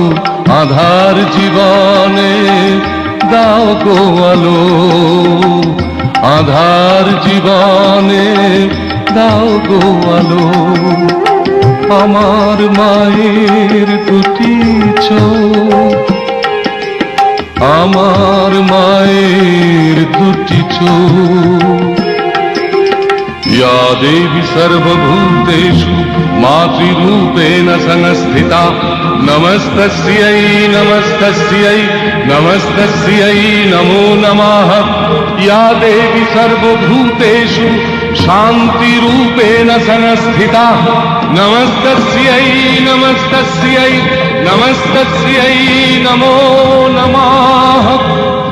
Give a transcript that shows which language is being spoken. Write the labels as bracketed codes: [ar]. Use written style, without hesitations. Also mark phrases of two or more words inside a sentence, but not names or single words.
[bn] আধার জীবনে দাও গো আলো, আধার জীবনে দাও গো আলো। আমার মায়ের দুটি চোখ, আমার মায়ের দুটি চোখ। [sa] या देवी सर्वभूतेषु मातृरूपेण संस्थिता, नमस्तस्यै नमस्तस्यै नमस्तस्यै नमो नमः। या देवी सर्वभूतेषु शान्तिरूपेण संस्थिता, नमस्तस्यै नमस्तस्यै नमस्तस्यै नमो नमः।